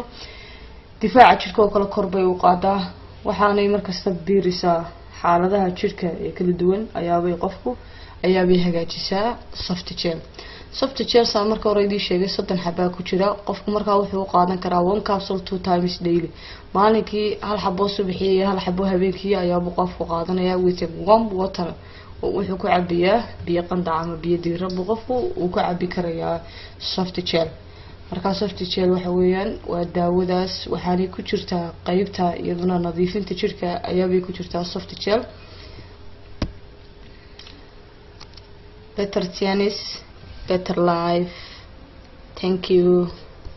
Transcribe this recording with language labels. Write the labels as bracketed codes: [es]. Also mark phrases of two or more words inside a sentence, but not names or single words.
[so] difaaca jirka oo kale kor bay u qaadaa waxaanay markasta biirisaa xaaladaha jirka ee kala duwan ayaabay hagaajisaa Soft Gel saa marka hore idin sheegay 3 xabba ku jira. qofku markaa wuxuu u qaadan karaa [en] 1 capsule 2 times daily. [so] maalinkii hal xabbo subaxii iyo hal xabbo habeenkii ayaa qofku qaadanaya [en] with warm water [so] oo wuxuu ku cabiyaa biyo qandac ama biyo diirran qofku uu ku cabi karayaa Soft Gel. marka Soft Gel waxa weeyaan waa daawadaas waxaanay ku jirtaa qaybta iyaduna nadiifinta jirka ayaabay ku jirtaa Soft Gel. [en] Better Tianis, better life. Thank you.